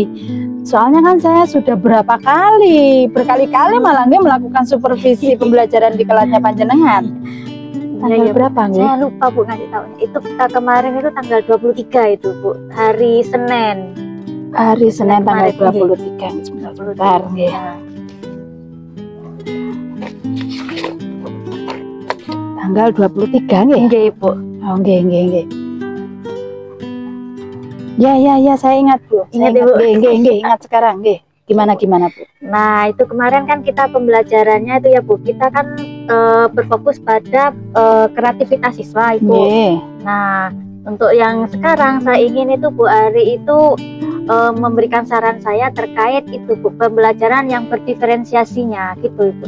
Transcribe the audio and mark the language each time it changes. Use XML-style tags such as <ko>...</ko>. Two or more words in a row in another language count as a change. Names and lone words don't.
<id>Soalnya kan saya sudah berkali-kali malah melakukan supervisi pembelajaran di kelasnya panjenengan. Tanggal berapa nggih? Saya lupa Bu ngasih tahunya. Itu kemarin itu tanggal 23 itu Bu, hari Senin. Hari Senin tanggal kemarin, 23. Sebentar nggih. Tanggal 23 nggih? Nggih Bu. Oh nggih. Ya, saya ingat Bu. Ingat, Saya Bu? Nggih, ingat sekarang nggih. Gimana Bu? Nah, itu kemarin kan kita pembelajarannya itu ya Bu, kita kan berfokus pada kreativitas siswa itu. Nggih. Nah, untuk yang sekarang saya ingin itu Bu Ari itu memberikan saran saya terkait itu Bu, pembelajaran yang berdiferensiasinya gitu Ibu.</id>